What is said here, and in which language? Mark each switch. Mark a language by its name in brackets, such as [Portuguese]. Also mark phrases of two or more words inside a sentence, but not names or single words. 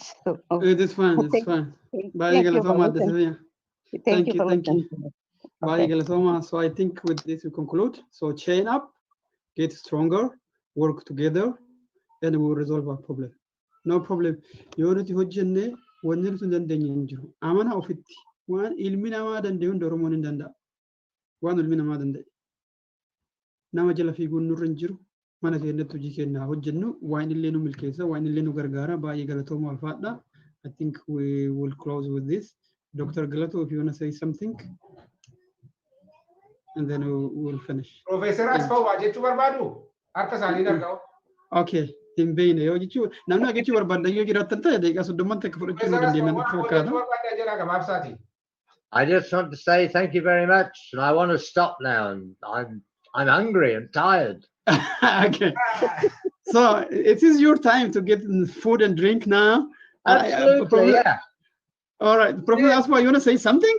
[English] So It is fine, it's fine. Thank you for listening. Thank you. Okay. So I think with this we conclude. So chain up, get stronger, work together, and we will resolve our problem. No problem. [Oromo] Unity hojjenne wanni nuti dandeenye hin jiru. Amana ofitti waan ilmi namaa danda'u hunda Oromoon hin danda'a. Waan ilmi namaa danda'e. Nama jala fiiguun nurra hin jiru. Mana keenyatti hojii keenya hojjennu waan illee nu milkeessa, waan illee nu gargaara. Baay'ee galatooma ulfaadha. [English] I think we will close with this. Dr. Galato, if you want to say something, and then we will finish. [Oromo] Professor Asfaw, jechuu barbaadu? Harka isaanii darga'u. Okay. [English] In vain, [Oromo] yoo jechuun namni agachuu barbaaddan yoo jiraattan ta'e deeqaa soddomman takka fudhachuu nu dandeenyaan fakkaata. [English] I just want to say thank you very much, and I want to stop now. And I'm hungry and tired. Okay, so it is your time to get food and drink now. Absolutely, yeah. All right, Professor Aspa, you want to say something?